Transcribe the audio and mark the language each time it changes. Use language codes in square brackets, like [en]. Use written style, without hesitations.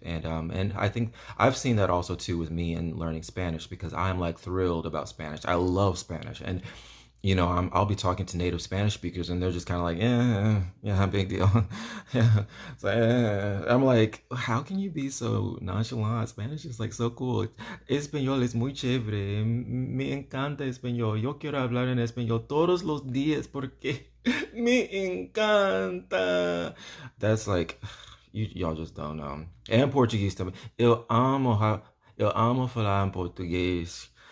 [en] And I think I've seen that also too with me in learning Spanish, because I'm like thrilled about Spanish. I love Spanish. And I'll be talking to native Spanish speakers, and they're just kind of like, yeah, big deal. Yeah, so I'm like, how can you be so nonchalant? Spanish is like so cool. [es] Español es muy chévere. Me encanta español. Yo quiero hablar en español todos los días porque me encanta. [en] That's like, y'all just don't know. And Portuguese também. [pt] Eu amo falar em português.